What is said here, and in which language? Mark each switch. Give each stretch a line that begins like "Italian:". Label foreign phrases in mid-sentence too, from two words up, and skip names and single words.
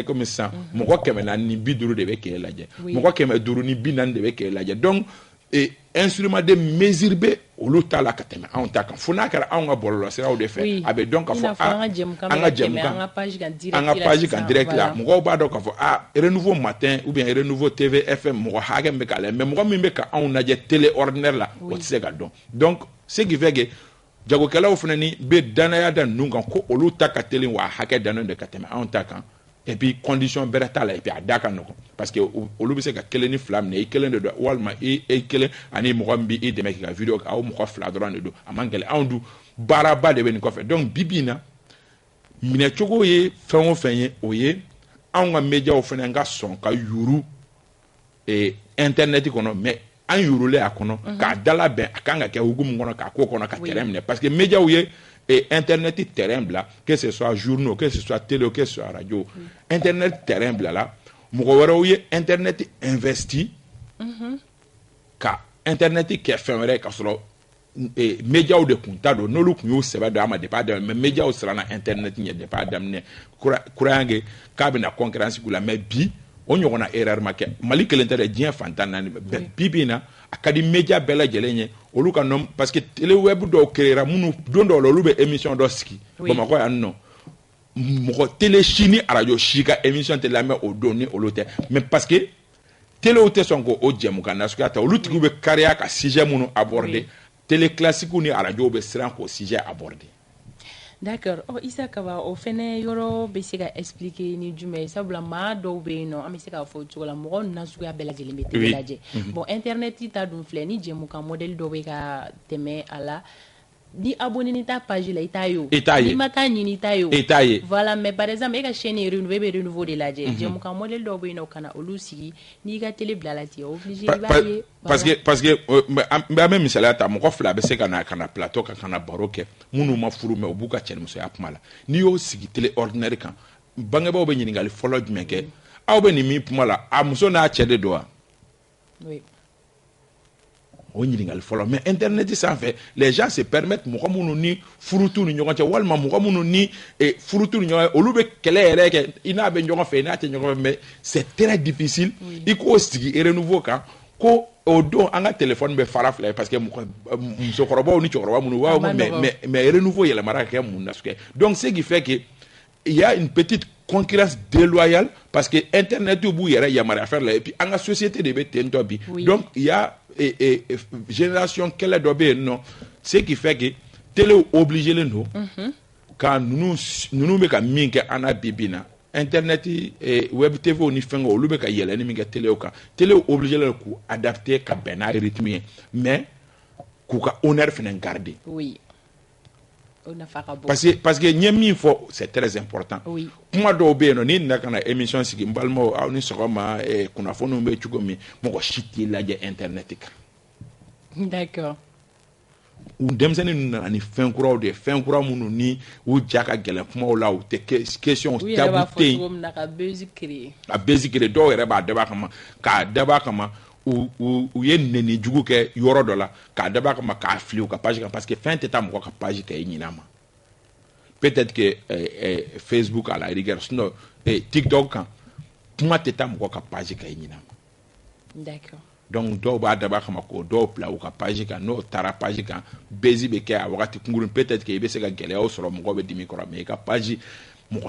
Bambara: komi sisan mɔgɔ 450 de bɛ k'e lajɛ mɔgɔ 540 de bɛ k'e lajɛ
French: donc instrument de mesure
Bambara: be olu ta la ka tɛmɛ anw ta kan fo n'a kɛra anw ka bɔlɔlɔsiraw de fɛ a bɛ dɔn k'a fɔ an ka jɛmukan an ka page kan direct la mɔgɔw b'a dɔn k'a fɔ renouveau matin
French: ou bien
Bambara: renouveau TV FM mɔgɔ hakɛ min bɛ k'a la mais mɔgɔ min bɛ ka anw lajɛ
French: télé ordinaire
Bambara: la o tɛ se ka dɔn
French: donc ce qui fait que
Bambara: jagokɛlaw fana ni bɛ danaya da ninnu kan ko olu ta ka teli wa hakɛ dannen de ka tɛmɛ anw ta kan
French: et puis condition
Bambara: bɛrɛ t'a la
French: et puis
Bambara: a da ka nɔgɔn
French: parce que
Bambara: olu bɛ se ka kelen ni fila minɛ i kelen de don walima i kelen ani mɔgɔ min b'i dɛmɛ k'i ka vidéo kɛ aw mɔgɔ fila dɔrɔn de don a man gɛlɛn anw dun baaraba de bɛ nin kɔfɛ donc bi in na minɛcogo ye fɛn o fɛn ye o ye anw ka médiaw fana ka sɔn ka yuru internet kɔnɔ mais an yurulen a kɔnɔ k'a dalabɛn a kan ka kɛ hukumu kɔnɔ k'a ko kɔnɔ ka terrain minɛ
French: parce que médiaw
Bambara: ye
French: internet terrain
Bambara: bila
French: que ce soit journaux que ce soit télé que ce soit radio internet terrain
Bambara: bila la mɔgɔ wɛrɛw ye
French: internet investi
Bambara: ka internet kɛ fɛn wɛrɛ ka sɔrɔ médiaw de kun ta don n'olu kun y'u sɛbɛ don a ma depuis a daminɛ
French: mais médiaw
Bambara: siranna internet ɲɛ depuis a daminɛ croyant que k'a bɛna concurrence k'u la mais bi o ɲɔgɔnna erreur ma kɛ mali kelen tɛ dɛ diɲɛ fantan naani bi bi in na a ka di média bɛɛ lajɛlen ye olu ka nɔ
French: parce que télé web
Bambara: dɔw créera minnu don dɔw la olu bɛ émission dɔ sigi bamakɔ yan nɔ mɔgɔ télé si ni radio si ka émission tɛ lamɛn o don ni olu tɛ
French: mais parce que téléw
Bambara: tɛ sɔn k'o jɛmukan nasuguya ta olu tigiw bɛ kariya ka sujet minnu
French: aborder télé classique
Bambara: ni radio bɛ siran k'o
French: sujet aborder.
Bambara: D'accord. Isa Kaba o fɛnɛ yɔrɔ bɛ se ka expliquer ni jumɛn ye sabula maa dɔw bɛ yen nɔ an bɛ se k'a fɔ cogo la mɔgɔ nasuguya bɛɛ lajɛlen bɛ télé lajɛ bon internet ta dun filɛ ni jɛmukan modèle dɔ bɛ ka tɛmɛ a la ni abonné ni ta page la i t'a ye o ni ma taa ɲini i t'a ye o
French: voilà mais par exemple
Bambara: e ka chaîne ye renouveau e bɛ renouveau de lajɛ jɛmukan modèle dɔw bɛ yen nɔ ka na olu sigi n'i ka télé bila la ten obligé i b'a ye
French: parce que
Bambara: n bɛ misaliya ta mɔgɔ fila bɛ se ka na plateau kan ka na baro kɛ minnu ma furu mais u b'u ka cɛnimusoya kuma la n'i y'o sigi
French: télé ordinaire
Bambara: kan bangebaaw bɛ ɲininkali fɔlɔ jumɛn kɛ aw bɛ nin min kuma la a muso n'a cɛ de don wa o ɲininkali fɔlɔ
French: mais internet
Bambara: sanfɛ
French: les gens se permettent
Bambara: mɔgɔ minnu ni furu t'u ni ɲɔgɔn cɛ walima mɔgɔ minnu ni furu t'u ni ɲɔgɔn cɛ olu bɛ kɛlɛ yɛrɛ kɛ i n'a bɛ ɲɔgɔn fɛ i n'a tɛ ɲɔgɔn fɛ
French: mais c'est très difficile
Bambara: i k'o sigi renouveau kan ko o don an ka téléphone bɛ fara fila ye
French: parce que
Bambara: musokɔrɔbaw ni cɛkɔrɔba minnu b'a fɔ mais renouveau yɛlɛmara ka kɛ mun na sugu
French: donc ce qui fait que il y a une petite concurrence déloyale parce que internet
Bambara: b'u yɛrɛ yamaruya
French: faire la et puis
Bambara: an ka société de bɛ ten tɔ bi
French: donc il y a génération
Bambara: kɛlɛ dɔ bɛ yen nɔ
French: ce qui fait que télé obligé
Bambara: len don ka ninnu bɛ ka min kɛ an na bi bi na
French: internet web tv
Bambara: ni fɛngɛ olu bɛ ka yɛlɛni min kɛ télé kan
French: télé obligé
Bambara: len k'u adapter ka bɛn n'a rythme ye mais k'u ka honneur fɛnɛ garder
French: parce que
Bambara: ɲɛ min fɔ
French: c'est très important
Bambara: kuma dɔw bɛ yen nɔ n'i nana ka na émission sigi n balimaw aw ni sɔgɔma kunnafoniw bɛ cogo min mɔgɔ si t'i lajɛ internet kan d'accord denmisɛnnin ninnu nana ni fɛn kuraw de ye fɛn kura minnu ni u ja ka gɛlɛn kumaw la u tɛ question tabu tɛ yen ka basic créer dɔw yɛrɛ b'a dab'a kama k'a dab'a kama u ye nɛni jugu kɛ yɔrɔ dɔ la k'a dab'a kama k'a fili u ka page kan
French: parce que
Bambara: fɛn tɛ taa mɔgɔ ka page kɛ i ɲin'a ma
French: peut-être que Facebook à la rigueur sinon TikTok
Bambara: kan kuma tɛ taa mɔgɔ ka page kɛ i ɲin'a ma d'accord donc dɔw b'a dab'a kama k'o dɔw bila u ka page kan n'o taara page kan bezi bɛ kɛ a wagati kunkurun
French: peut-être que
Bambara: i bɛ se ka gɛlɛyaw sɔrɔ mɔgɔ bɛ dimi kɔrɔ mais i ka page mɔgɔ